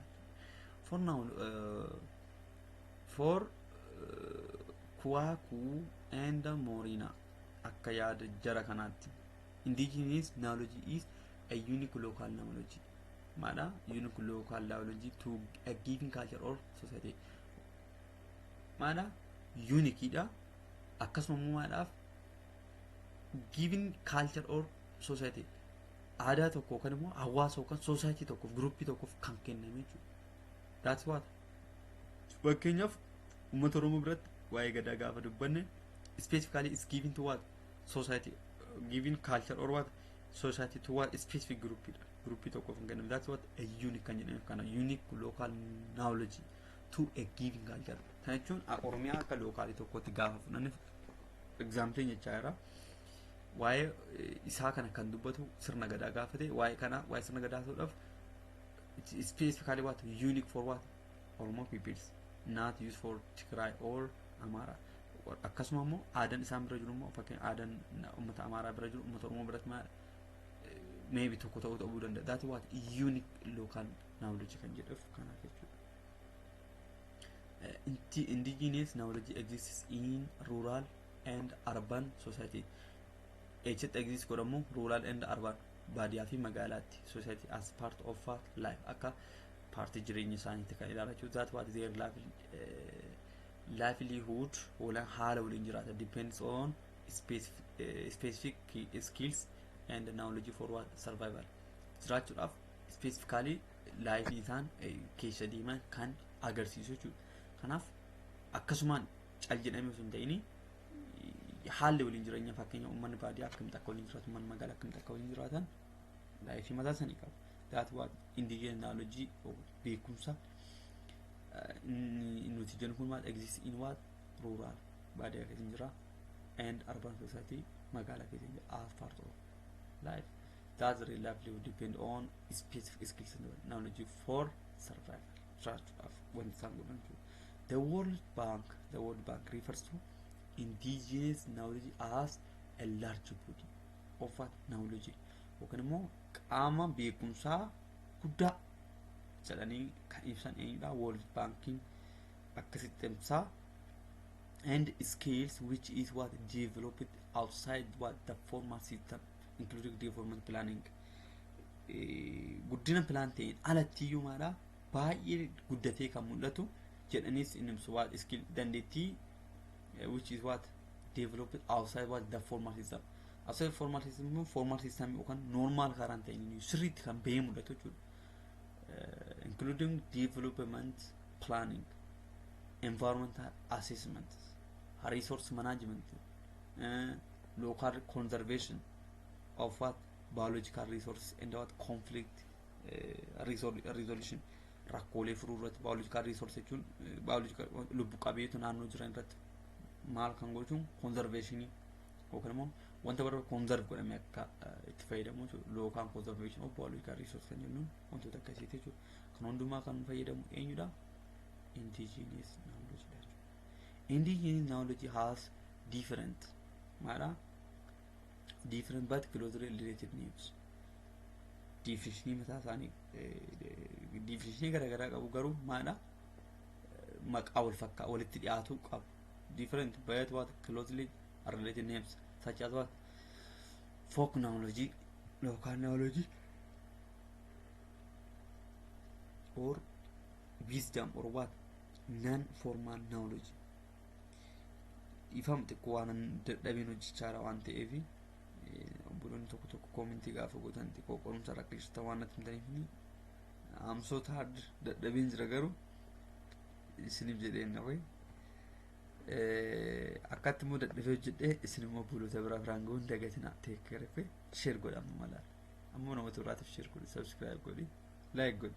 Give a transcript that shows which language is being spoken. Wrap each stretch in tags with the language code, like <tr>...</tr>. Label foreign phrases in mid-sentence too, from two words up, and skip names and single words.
<en>For now for Kwaku and Morina</en> <om>akka yaada jara kanaatti</om> <en>indigenous knowledge is a unique local knowledge maadha unique local knowledge to a given culture or society</en> <om>maadha unique dha akkasuma maadhaaf</om> <en>given culture or society</en> <om>aadaa tokko yookaan immoo hawaasa yookaan society tokkoof groupii tokkoof kan kenname jechuudha.</om> <en>That's what.</en> <om>Fakkeenyaaf uummata Oromoo biratti waa'ee gadaa gaafa dubbanne</om> <en>specifically is given to what society, given culture or what society to what specific</en> <om>groupii dha. Groupii tokkoof kan kenname.</om> <en>That's what a unique</en> <om>kan jedhame kana</om> <en>unique local knowledge to a given culture.</en> <om>Kana jechuun Oromiyaa akka lookaalii tokkotti gaafa fudhanne example jechaa jira. Waa'ee isaa kana kan dubbatu sirna gadaa gaafate waa'ee kana waa'ee sirna gadaa ta'uudhaaf</om> <en>specifically what unique for what Oromo peoples, not used for Tigray or Amara.</en> <om>Akkasuma immoo aadaan isaan bira jiru immoo fakkeenya aadaan uummata Amaaraa bira jiru uummata Oromoo biratti maybe tokko ta'uu danda'a.</om> <en>That what unique local knowledge</en> <om>kan jedhuuf kanaaf jechuudha.</om> <en>Indigenous knowledge exists in rural and urban society. It exists godhamu rural and urban</en> <om>baadiyyaa fi magaalaatti</om> <en>society as part of life</en> <om>akka partii jireenya isaaniitti kan ilaalachu.</om> <en>That what their livelihood</en> <om>wala haala waliin jiraata</om> <en>depends on specific skills and knowledge for what survival.</en> <om>Jiraachuudhaaf</om> <en>specifically life</en> <om>isaan keessa deeman kan agarsiisu jechuudha. Kanaaf akkasumaan cal jedhamee osoo hin ta'in haalli waliin jireenya fakkeenya uummanni baadiyyaa akkamitti akka waliin jiraatu uummanni magaalaa akkamitti akka waliin jiraatan laayifii mataa isaanii qabu.</om> <en>That what indigenous knowledge</en> <om>beekumsa nuti jennu kun maal</om> <en>exist in what rural</en> <om>baadiyyaa keessa jira</om> <en>and urban society</en> <om>magaalaa keessa jira</om> <en>as part of life. That's reliably would depend on specific skills and knowledge for survival. When the World Bank refers to indigenous knowledge as a large body of what knowledge.</en> <om>Yookaan immoo qaama beekumsaa guddaa jedhanii kan ibsan eenyudha World Banking akkasitti ibsaa.</om> <en>And skills which is what developed outside what the formal system including development planning.</en> <om>Guddina plan ta'een alattiyyuu maadha baay'ee guddatee kan mul'atu jedhaniis inni ibsu</om> <en>what skill</en> <om>dandeettii</om> <en>which is what developed outside what the formal system. Outside formal system</en> <om>yookaan normal karaan ta'een sirriitti kan bahee mul'atu jechuudha.</om> <en>Including development planning, environmental assessment, resource management, local conservation of what biological resources and what conflict resolution.</en> <om>Rakkoolee furuu irratti</om> <en>biological resource</en> <om>jechuun biological lubbu qabeeyyii naannoo jiran irratti maal kan gochuun conservation yookaan immoo wanta barbaadu conserve godhamee akka itti fayyadamu</om> <en>local conservation of biological resource</en> <om>kan jennuun wantoota akkasiiti jechuudha. Kan hundumaa kan fayyadamu eenyudha?</om> <en>Indigenous knowledge jechuudha. Indigenous knowledge has different but closely related names.</en> <om>Definition mataa isaanii definition garaagaraa qabu garuu maadha maqaa wal fakkaatu walitti dhiyaatu qabu.</om> <en>Different but what closely related names such as what folk knowledge, local knowledge, or wisdom or what non-formal knowledge.</en> <om>Ifam xiqqoo waan dadhabeen hojjechaa waan ta'eef buloonni tokko koomentii gaafa godhan xiqqoo qorumsa rakkisaa waan natti himtaniif amsoota dadhabeen jira garuu isiniif jedheen naqee akkatti immoo dadhabee hojjedhee isin immoo buloota biraa biraan ga'uun dagatina teekkerefe sheer godhamu mala ammoo namoota biraatiif sheer godhi subscribe godhi like godhi.</om>